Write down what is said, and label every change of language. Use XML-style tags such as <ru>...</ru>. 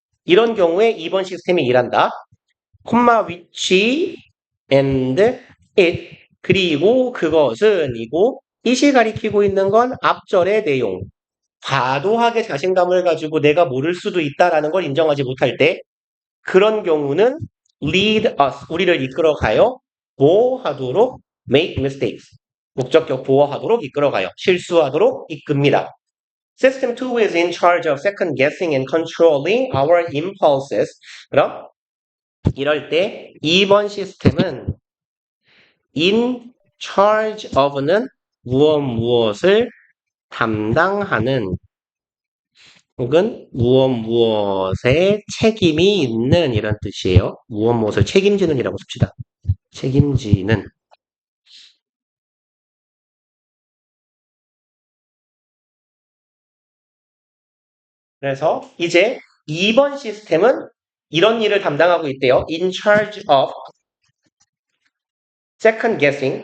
<ko>이런 경우에 2번 시스템이 일한다. 콤마 which and it 그리고 그것은 이고 it이 가리키고 있는 건 앞절의 내용. 과도하게 자신감을 가지고 내가 모를 수도 있다라는 걸 인정하지 못할 때 그런 경우는</ko> <en>lead us</en> <ko>우리를 이끌어가요. 뭐 하도록?</ko> <en>make mistakes.</en> <ko>목적격 보호하도록 이끌어가요. 실수하도록 이끕니다.</ko> <en>System 2 is in charge of second guessing and controlling our impulses.</en> <ko>그럼 이럴 때 2번 시스템은 in charge of는 무엇을 담당하는 혹은 무엇에 책임이 있는 이런 뜻이에요. 무엇을 책임지는 이라고 씁시다. 책임지는. 그래서 이제 2번 시스템은 이런 일을 담당하고 있대요.</ko> <en>In charge of second guessing.</en>